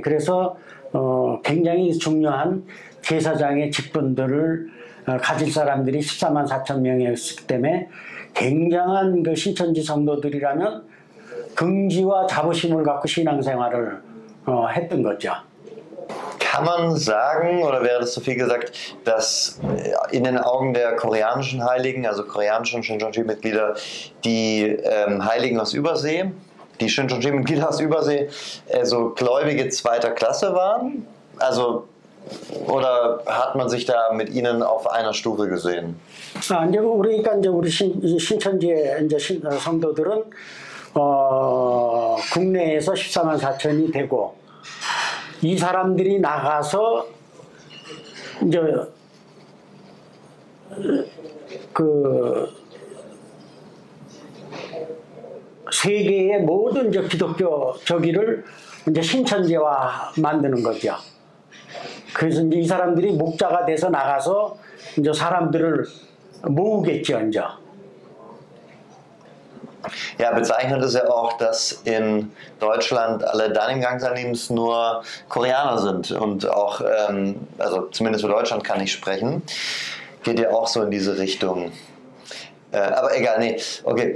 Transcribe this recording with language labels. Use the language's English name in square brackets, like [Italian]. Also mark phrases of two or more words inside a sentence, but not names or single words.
[Korean] 그래서 굉장히 중요한 제사장의 직분들을 가질 사람들이 14만 4천 명이었기 때문에 굉장한 그 신천지 성도들이라면 긍지와 자부심을 갖고 신앙생활을 했던 거죠. [German] Kann man sagen, oder wäre das zu viel gesagt, dass in den Augen der koreanischen Heiligen, also koreanischen Shincheonji-Mitglieder, die Heiligen aus Übersee, die Shincheonji-Mitglieder aus Übersee, so Gläubige zweiter Klasse waren? Also, oder hat man sich da mit ihnen auf einer Stufe gesehen? [Korean] 이제 그러니까 이제 우리 신천지의 이제 성도들은 국내에서 14만 4천이 되고, 이 사람들이 나가서 이제 그 세계의 모든 이제 기독교 저기를 이제 신천지화 만드는 거죠. 그래서 이제 이 사람들이 목자가 돼서 나가서 이제 사람들을 모으겠죠, 이제. [German] Ja, bezeichnend ist ja auch, dass in Deutschland alle dann im Gang Salims nur Koreaner sind und auch, also zumindest für Deutschland kann ich sprechen, geht ja auch so in diese Richtung. Aber egal, nee, okay.